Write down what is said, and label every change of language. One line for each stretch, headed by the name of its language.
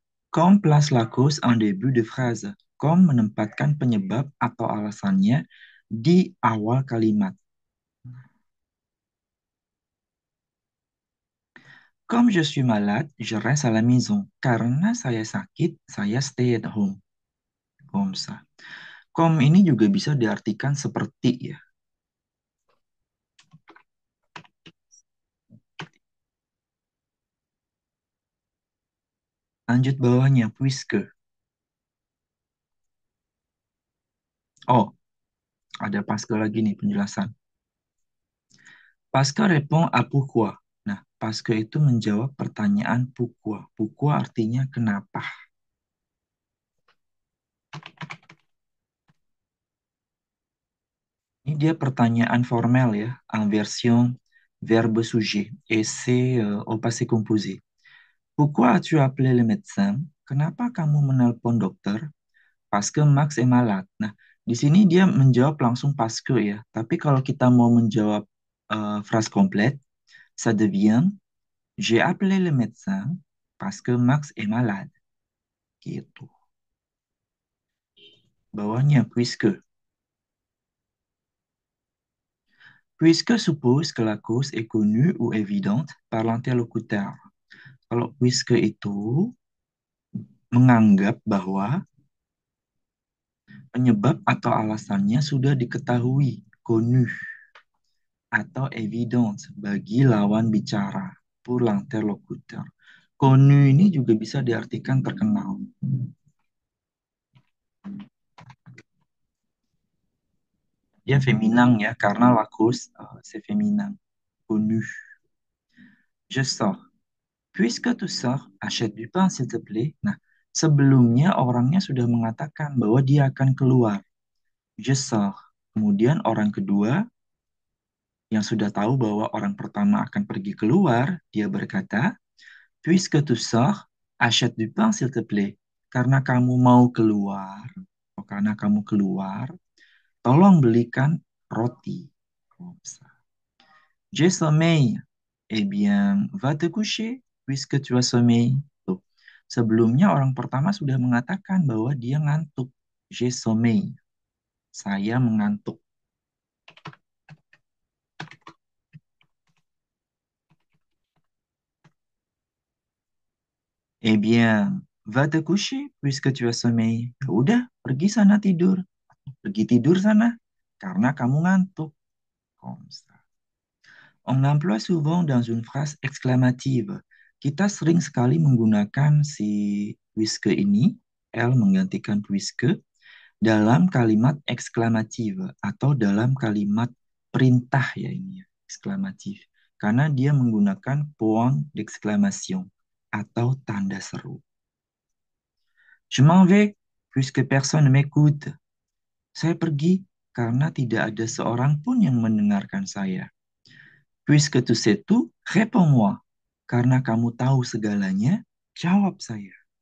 French: Comme place la cause en début de phrase.
Indonesian: Comme menempatkan penyebab atau alasannya di awal kalimat.
French: Comme je suis malade, je reste à la maison.
Indonesian: Karena saya sakit, saya
English: stay at home.
French: Comme ça.
Indonesian: Comme ini juga bisa diartikan seperti ya. Lanjut bawahnya, puisque. Oh, ada pasca lagi nih penjelasan.
French: Pasca répond à pourquoi.
Indonesian: Nah, pasca itu menjawab pertanyaan pourquoi. Pourquoi artinya kenapa. Ini dia pertanyaan
French: formel ya, en version verbe sujet. Et c'est au passé composé. Pourquoi as-tu appelé le médecin?
Indonesian: Kenapa kamu menelpon dokter?
French: Parce que Max est malade.
Indonesian: Nah, di sini dia menjawab langsung parce que ya. Tapi kalau kita mau menjawab
French: phrase complète, ça devient j'ai appelé le médecin parce que Max est malade.
Indonesian: Gitu. Bawahnya puisque.
French: Puisque suppose que la cause est connue ou évidente par l'interlocuteur.
Indonesian: Kalau puisque itu menganggap bahwa penyebab atau alasannya sudah diketahui, connu, atau evident bagi lawan bicara,
French: pour l'interlocuteur.
Indonesian: Connu ini juga bisa diartikan terkenal.
French: Dia féminin ya, karena la cause c'est féminin. Connu. Je sors. Puisque tu sors, achète du pain s'il te plaît.
Indonesian: Nah, sebelumnya orangnya sudah mengatakan bahwa dia akan keluar.
French: Je sors.
Indonesian: Kemudian orang kedua yang sudah tahu bahwa orang pertama akan pergi keluar, dia berkata,
French: puisque tu sors, achète du pain s'il te plaît.
Indonesian: Karena kamu mau keluar, atau karena kamu keluar, tolong belikan roti.
French: J'ai sommeil. Eh bien, va te coucher puisque tu as sommeil.
Indonesian: Tuh. Sebelumnya orang pertama sudah mengatakan bahwa dia ngantuk.
French: J'ai sommeil.
Indonesian: Saya mengantuk.
French: Eh bien, va te coucher puisque tu as sommeil.
Indonesian: Ya udah, pergi sana tidur. Pergi tidur sana karena kamu ngantuk.
French: Comme ça. On emploie souvent dans une phrase exclamative.
Indonesian: Kita sering sekali menggunakan si puisque ini, L menggantikan puisque, dalam kalimat eksklamatif atau dalam kalimat perintah ya ini ya, eksklamatif. Karena dia menggunakan point d'exclamation atau tanda seru.
French: Je m'en vais puisque personne ne m'écoute.
Indonesian: Saya pergi karena tidak ada seorang pun yang mendengarkan saya.
French: Puisque tu sais tout, réponds-moi.
Indonesian: Karena kamu tahu segalanya, jawab saya.